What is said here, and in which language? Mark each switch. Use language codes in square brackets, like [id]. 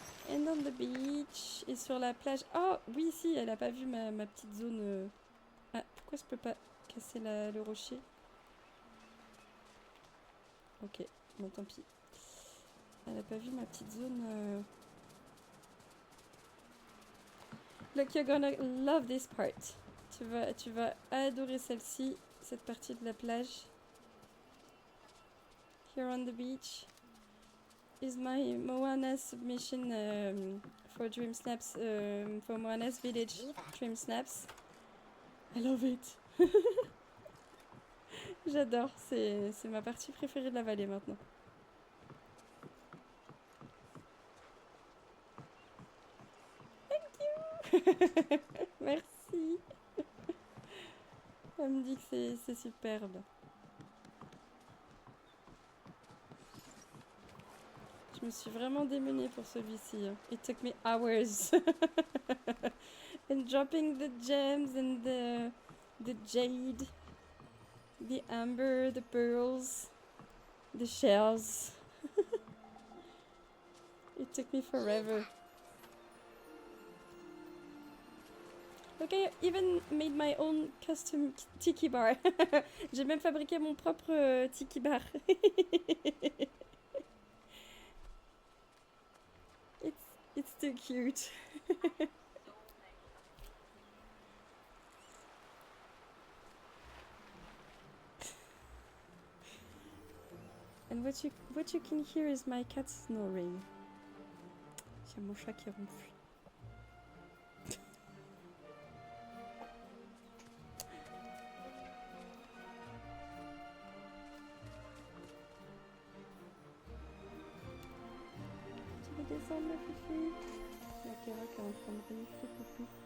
[en] And on the beach. [fr] Et sur la plage. Oh oui, si, elle a pas vu ma petite zone. Ah, pourquoi je peux pas casser le rocher? Ok, bon tant pis. Elle a pas vu ma petite zone. [en] Look, you're gonna love this part. [fr] Tu vas adorer celle-ci, cette partie de la plage. [en] Here on the beach is my Moana submission for Dream Snaps, for Moana's Village Dream Snaps. I love it. [fr] J'adore, c'est ma partie préférée de la vallée maintenant. Merci. Elle me dit que c'est superbe. Je Je me suis vraiment démenée pour celui-ci. [en] It took me hours. And dropping the gems and the jade, the amber, the pearls, the shells. It took me forever. Look, I even made my own custom tiki bar. [fr] J'ai même fabriqué mon propre tiki bar. [en] It's too cute. And what you can hear is my cat snoring. [fr] C'est mon chat qui ronfle. Tu veux descendre ma fifi? La Kara qui est en train de renifler coucou.